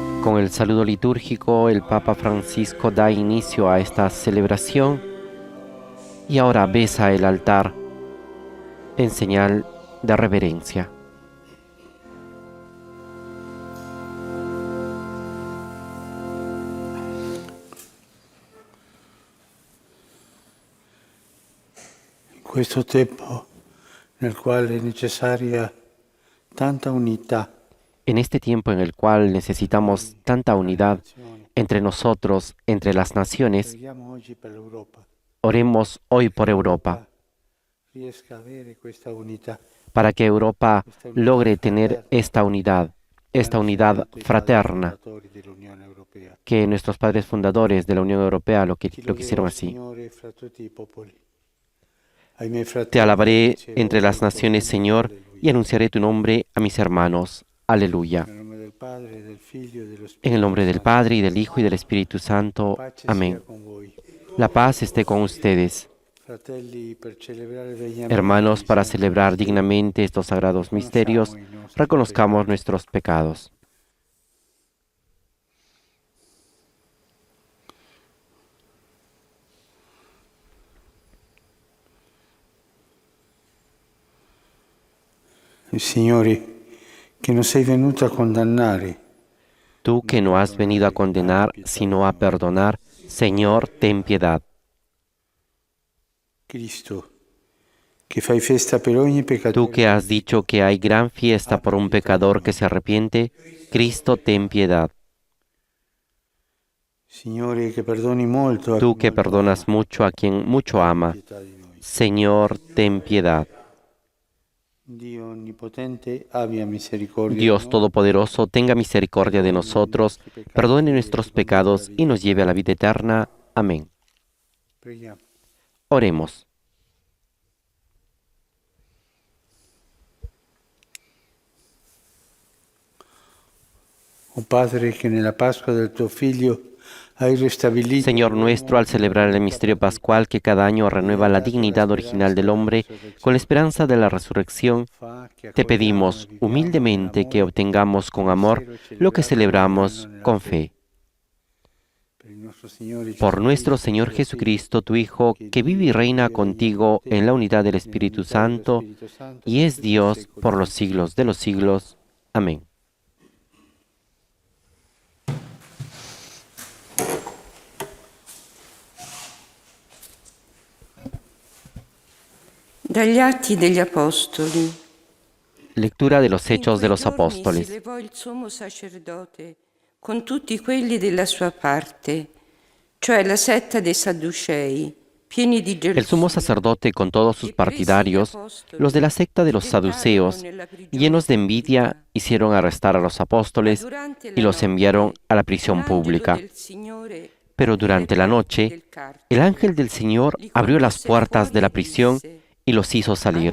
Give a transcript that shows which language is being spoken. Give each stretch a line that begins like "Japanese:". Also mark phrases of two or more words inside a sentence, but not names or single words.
Spanish: Con el saludo litúrgico, el Papa Francisco da inicio a esta celebración y ahora besa el altar en señal de reverencia.
Italian: Questo tempo nel quale è necessaria tanta unità.
Spanish: En este tiempo en el cual necesitamos tanta unidad entre nosotros, entre las naciones,
Italian: Preghiamo oggi per l'Europa.
Spanish: oremos hoy por Europa,
Italian: Riesca a avere questa unità.
Spanish: para que Europa logre tener esta unidad fraterna,
Italian: Fondatori dell'Unione Europea.
Spanish: que nuestros padres fundadores de la Unión Europea lo quisieron así.
Italian: Signore, fra tutti i popoli. Ai miei
Spanish: Te
Italian: fratelli
Spanish: alabaré
Italian: dicevo,
Spanish: entre las
Italian: ecco,
Spanish: naciones, Señor, y anunciaré tu nombre a mis hermanos. Aleluya.
Italian: nel nome del Padre, del Figlio e dello Spirito
Spanish: En el nombre del
Italian: Santo.
Spanish: Padre, y del Hijo, y del Espíritu Santo.
Italian: Pace
Spanish: Amén.
Italian: sia con voi.
Spanish: La paz esté con ustedes.
Italian: Fratelli, per celebrare degnamente
Spanish: Hermanos,
Italian: i
Spanish: para
Italian: santi
Spanish: celebrar
Italian: misteri,
Spanish: dignamente estos sagrados misterios, reconozcamos nuestros pecados.
Italian: Signore, che non sei venuto a condannare,
Spanish: Tú que no has venido a condenar, sino a perdonar, Señor, ten piedad. Cristo, che fai festa per ogni peccatore. Tú que has dicho que hay gran fiesta por un pecador que se arrepiente, Cristo, ten piedad.
Italian: Signore, che perdoni molto a
Spanish: Tú
Italian: chi
Spanish: que
Italian: molto
Spanish: perdonas
Italian: ama,
Spanish: mucho a quien mucho ama,
Italian: pietà di noi.
Spanish: Señor, ten piedad.
Italian: Dio onnipotente, abbia misericordia di
Spanish: Dios
Italian: noi,
Spanish: Todopoderoso, tenga misericordia de nosotros, perdone nuestros pecados y nos lleve a la vida eterna. Amén.
Italian: preghiamo.
Spanish: Oremos.
Italian: O Padre, che nella Pasqua del tuo Figlio hai ristabilito
Spanish: Señor nuestro, al celebrar el misterio pascual que cada año renueva la dignidad original del hombre con la esperanza de la resurrección, te pedimos humildemente que obtengamos con amor lo que celebramos con fe. Por nuestro Señor Jesucristo, tu Hijo, que vive y reina contigo en la unidad del Espíritu Santo y es Dios por los siglos de los siglos. Amén.
Italian: Dagli Atti degli Apostoli.
Spanish: Lectura de los
Italian: In
Spanish: Hechos de
Italian: quei
Spanish: los
Italian: giorni
Spanish: Apóstoles.
Italian: si levò il sommo sacerdote con tutti quelli della sua parte, cioè la setta dei Sadducei, pieni di
Spanish: El sumo
Italian: gelosia.
Spanish: sacerdote con todos sus partidarios, los de la secta de los saduceos, llenos de envidia, hicieron arrestar a los apóstoles y los enviaron a la prisión pública. Pero durante la noche, el ángel del Señor abrió las puertas de la prisión y los hizo salir.